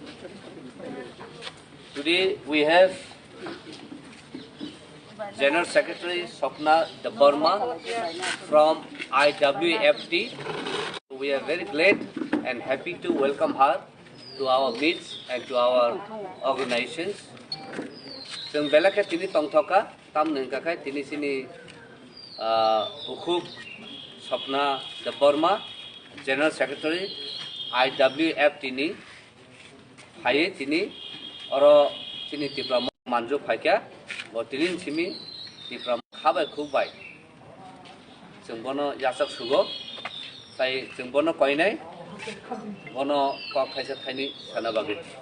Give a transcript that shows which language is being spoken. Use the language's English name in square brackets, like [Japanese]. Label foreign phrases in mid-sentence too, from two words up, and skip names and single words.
[English] Today we have General Secretary Swapna Debbarma from IWFT. We are very glad and happy to welcome her to our midst and to our organizations. [Kok Borok] जों बेलाखे तिनि तंथका ताम नंकाखाय तिनि सिनि उखुब स्वप्ना देबबर्मा [English] general secretary [Kok Borok] IWFT नि हाये तिनि अरो तिनि तिप्रा मानजो फाइका व तिनि सिमि तिप्रा खाबाय खुबाय जों बनो यासक सुगो ताई जों बनो कयनाय बनो कक थाइसा थाइनि सानाबागै